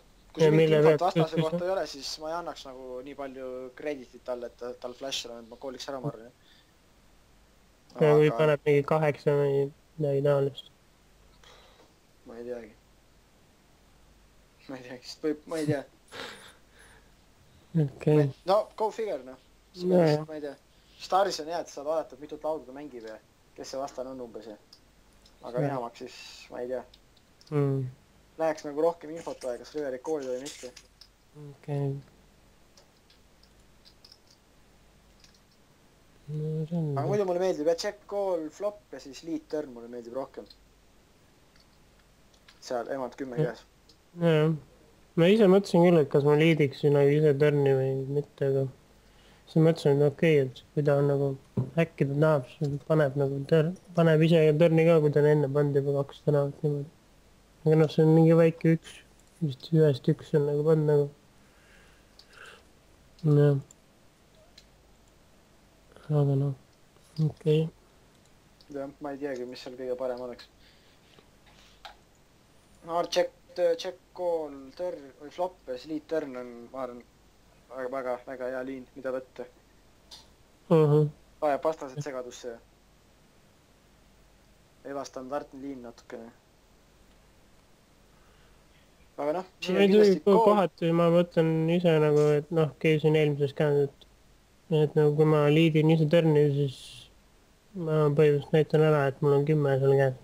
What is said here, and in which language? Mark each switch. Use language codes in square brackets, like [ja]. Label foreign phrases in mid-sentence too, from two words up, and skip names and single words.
[et] Kui see mingit infot vastase kohta ei ole, siis ma ei annaks nagu nii palju kreditit talle, et tal flash on, et ma kooliks ära, ma arvan, jah. Ja kui paneb mingi 8 või midagi taolist. Ma ei teagi. Sest võib, ma ei tea. [en] Okay. No, go figure, [et] noh. Ma ei tea. Staris on hea, et saad vaadata, mitut lauda ta mängib ja kes see vastan on umbes. Aga enamaks siis, ma ei tea. Läheks nagu rohkem infot vaja, kas Riverit koolida või mitte. Okei. Aga muidu mulle meeldib, et [en] check call flop [et] ja siis [en] lead turn [et] mulle meeldib rohkem. Seal emad 10 käes. Jaa. Ma ise mõtlesin küll, et kas ma liidiks nagu ise turni või mitte, aga siis mõtlesin, et okei, et kui ta on nagu äkki ta tahab, siis paneb nagu paneb ise turni ka, kui ta on enne pannud juba 2 tänavat niimoodi. Aga noh, see on mingi väike 1, vist 1 on nagu pannud nagu. Jah. Aga noh, okei. Jah, ma ei teagi, mis seal kõige parem oleks. Ma arvan, [en] check call turn [et] või flop ja siis [en] lead turn [et] on, ma arvan, väga hea liin, mida võtta. Ajab vastased segadusse. ebastandardne liin natukene. aga noh, ma ei tuli kohati, ma mõtlen ise nagu, et noh, käisin eelmises käes, et nagu kui ma liidin ise törni, siis ma põhimõtteliselt näitan ära, et mul on 10 seal käes.